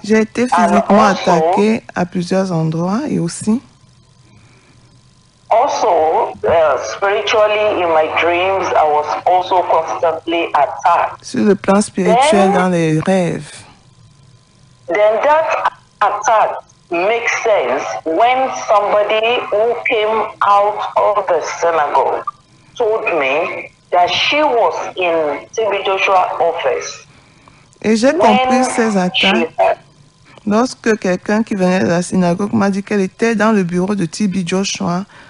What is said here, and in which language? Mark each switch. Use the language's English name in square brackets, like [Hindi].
[French] J'ai été physiquement attaquée à plusieurs endroits et aussi. [English] Also, spiritually in my dreams, I was also constantly attacked. [French] Sur le plan spirituel, dans les rêves. [English] Then that attack makes sense when somebody who came out of the synagogue told me that she was in TB Joshua's office. [French] Et j'ai compris ces attaques lorsque quelqu'un qui venait de la synagogue m'a dit qu'elle était dans le bureau de TB Joshua.